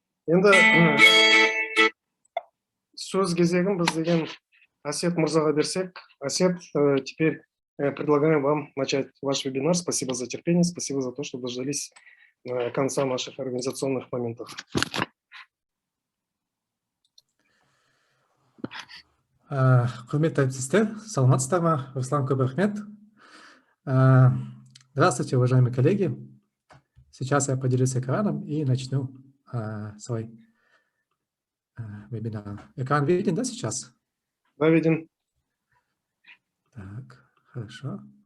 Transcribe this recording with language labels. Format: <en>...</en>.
<kk>Енді сөз кезегін біз деген Асет Мырзаға берсек.</kk> <ru>Асет, теперь предлагаем вам начать ваш вебинар. Спасибо за терпение, спасибо за то, что дождались конца наших организационных моментов.</ru> <kk>Құрметті әріптестер, саламатсыздар ма? Руслан, көп рахмет.</kk> <ru>Здравствуйте, уважаемые коллеги. Сейчас я поделюсь экраном и начну свой вебинар. Экран виден, да, сейчас? Да, виден. Так, хорошо.</ru>